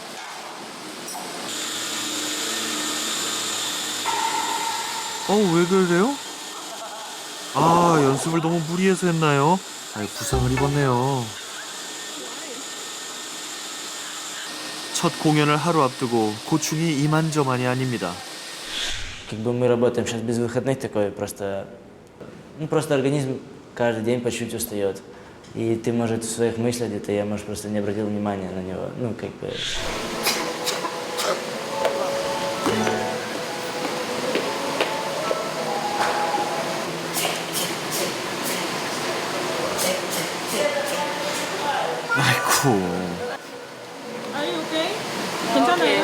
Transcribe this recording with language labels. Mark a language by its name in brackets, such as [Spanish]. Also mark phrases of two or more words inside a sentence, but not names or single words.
[Korean] 왜 그래요? 연습을 너무 무리해서 했나요? 부상을 입었네요. 첫 공연을 하루 앞두고 고충이 이만저만이 아닙니다. [Russian] Как бы мы работаем сейчас без выходных, такой просто организм каждый день по чуть-чуть устает. И ты, может, в своих мыслях где-то я, может, просто не обратил внимания на него. [Korean] 아이쿠. 괜찮아요?